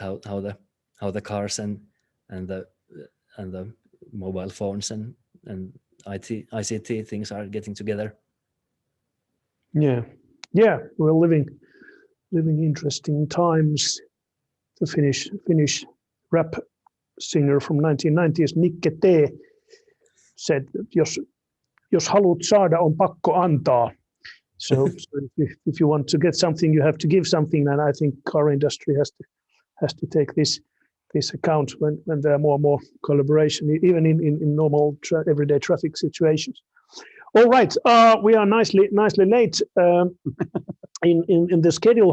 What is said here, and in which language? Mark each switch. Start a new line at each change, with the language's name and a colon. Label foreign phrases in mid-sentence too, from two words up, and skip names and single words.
English: How the cars and the mobile phones and ICT things are getting together. Yeah, we're living interesting times. The Finnish rap singer from 1990s, Nikke T, said,
Finnish: jos haluat saada, on pakko antaa.
English: So if you want to get something, you have to give something, and I think car industry has to take this account when there are more and more collaboration, even in normal everyday traffic situations. All right, we are nicely late in the schedule.